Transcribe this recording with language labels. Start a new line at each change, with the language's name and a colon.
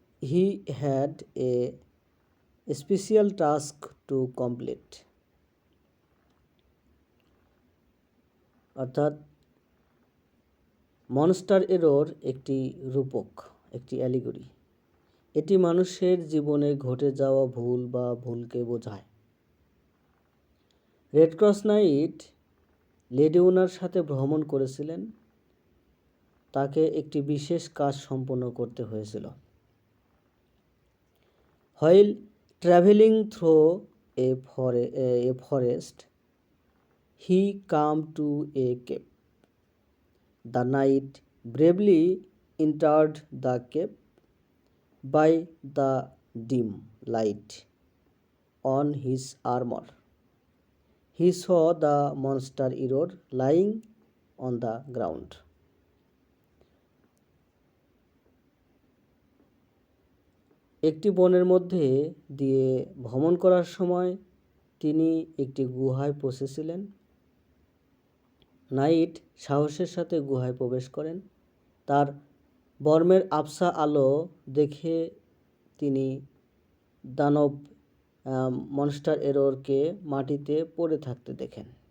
English: He had a special task to complete.
Bangla: অর্থাৎ monster error একটি রূপক, একটি অ্যালিগরি। এটি মানুষের জীবনে ঘটে যাওয়া ভুল বা ভুলকে বোঝায়। রেড ক্রস নাইট লেডি উনার সাথে ভ্রমণ করেছিলেন। তাকে একটি বিশেষ কাজ সম্পন্ন করতে হয়েছিল।
English: While traveling through a forest, he came to a cave. The knight bravely entered the cave. By the dim light on his armor, he saw the monster error lying on the ground.
Bangla: একটি বনের মধ্যে দিয়ে ভ্রমণ করার সময় তিনি একটি গুহায় পৌঁছেছিলেন। নাইট সাহসের সাথে গুহায় প্রবেশ করেন। তার বর্মের আবছা আলো দেখে তিনি দানব মনস্টার এররকে মাটিতে পড়ে থাকতে দেখেন।